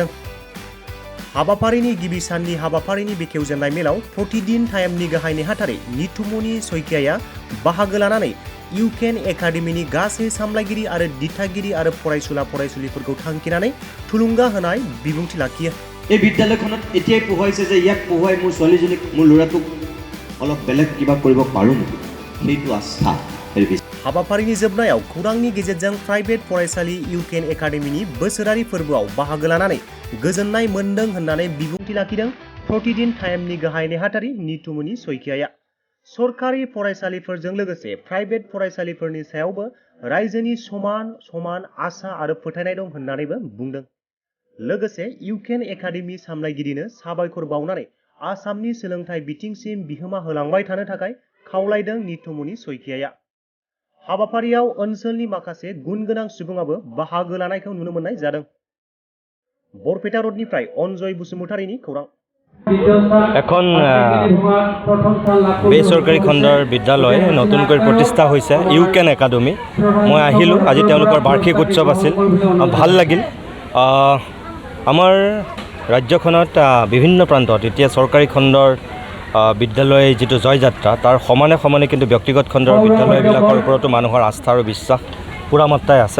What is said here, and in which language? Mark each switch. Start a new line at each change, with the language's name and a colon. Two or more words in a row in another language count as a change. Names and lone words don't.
Bodo: हाबाफारिनि गिबि साननि हाबाफारिनि बेखेवजेननाय मेलाव प्रतिदिन टाइमनि गाहाय नेहाथारि नितुमनि सयकियाया बाहागो लानानै इउकेन एकाडेमिनि गासै सामलायगिरि आरो दिथागिरि आरो फरायसुला फरायसुलिफोरखौ थांखिनानै थुलुंगा होनाय बिबुंथि लाखियो।
Assamese: এই বিদ্যালয়খনত এতিয়াই পঢ়াইছে যে ইয়াক পঢ়াই মোৰ ছোৱালীজনীক মোৰ ল'ৰাটোক অলপ বেলেগ কিবা কৰিব পাৰোঁ সেইটো আস্থা।
Bodo: हाबाफारिनि जोबनायाव खौरांनि गेजेरजों प्राइभेट फरायसालि इउकेन एकाडेमिनि बोसोरारि फोरबोआव बाहागो लानानै गोजोननाय मोन्दों होननानै बिबुंथि लाखिदों प्रतिदिन टाइमनि गाहाय नेहाथारि नितुमनि सयकियाया। सरकारि फरायसालिफोरजों लोगोसे प्राइभेट फरायसालिफोरनि सायावबो रायजोनि समान आसा आरो फोथायनाय दं होननानैबो बुंदों। लोगोसे इउकेन एकाडेमि सामलायगिरिनो साबायखर बावनानै आसामनि सोलोंथाइ बिथिंसिम बिहोमा होलांबाय थानो थाखाय खावलायदों नितुमनि सयकियाया। हाबाफारियाव ओनसोलनि माखासे गुनगोनां सुबुङाबो बाहागो लानायखौ नुनो मोननाय जादों। बरपेटा रडनिफ्राय अनजय बसुमतारीनि खौरां।
Assamese: এখন বেচৰকাৰী খণ্ডৰ বিদ্যালয় নতুনকৈ প্ৰতিষ্ঠা হৈছে ইউকেন একাডেমি। মই আহিলোঁ, আজি তেওঁলোকৰ বাৰ্ষিক উৎসৱ আছিল, ভাল লাগিল। আমাৰ ৰাজ্যখনত বিভিন্ন প্ৰান্তত এতিয়া চৰকাৰী খণ্ডৰ বিদ্যালয় যিটো জয়যাত্ৰা তাৰ সমানে সমানে কিন্তু ব্যক্তিগত খণ্ডৰ বিদ্যালয়বিলাকৰ ওপৰতো মানুহৰ আস্থা আৰু বিশ্বাস পূৰা মাত্ৰাই আছে।